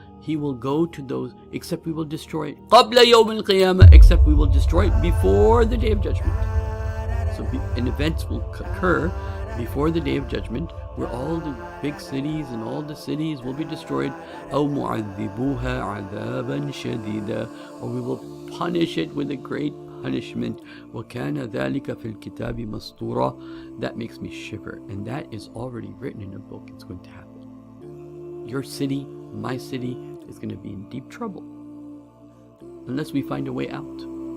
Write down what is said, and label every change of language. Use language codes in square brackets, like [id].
[en] He will go to those, except we will destroy it. Qabla yawm al-qiyamah, except we will destroy it before the day of judgment. So an events will occur before the day of judgment where all the big cities and all the cities will be destroyed. [ar] أو معذبوها عذابا شديدا, [en] or we will punish it with a great punishment. [ar] وكان ذلك في الكتاب مسطورا. [en] That makes me shiver, and that is already written in a book. It's going to happen. Your city, my city, is going to be in deep trouble unless we find a way out.